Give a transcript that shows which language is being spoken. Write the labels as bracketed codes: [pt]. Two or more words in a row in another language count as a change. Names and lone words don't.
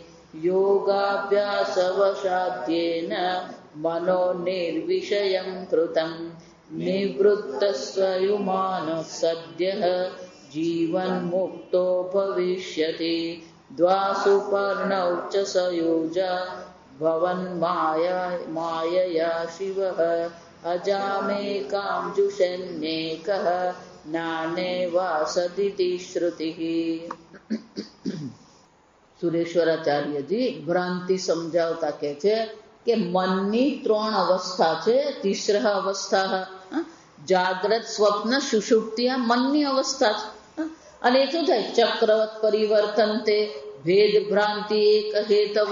[sa] योगाभ्यासवशाद्येन मनो निर्विषयं कृतं निवृत्तस्वयुमानः सद्यः जीवन्मुक्तो भविष्यति द्वासु पर्णौ च सयुजा भवन्मायया शिवः अजामेकां जुषन्नेकः नानेवासदिति श्रुतिः। [gu] સુરેશ્વરાચાર્યજી ભ્રાંતિ સમજાવતા કહે છે કે મનની 3 અવસ્થા છે. [sa] तिस्रः अवस्था [gu] જાગ્રત સ્વપ્ન સુષુપ્તિ આ મનની અવસ્થા છે. અને એ શું થાય? [sa] चक्रवत परिवर्तन ते भेद भ्रान्ति एक हेतव.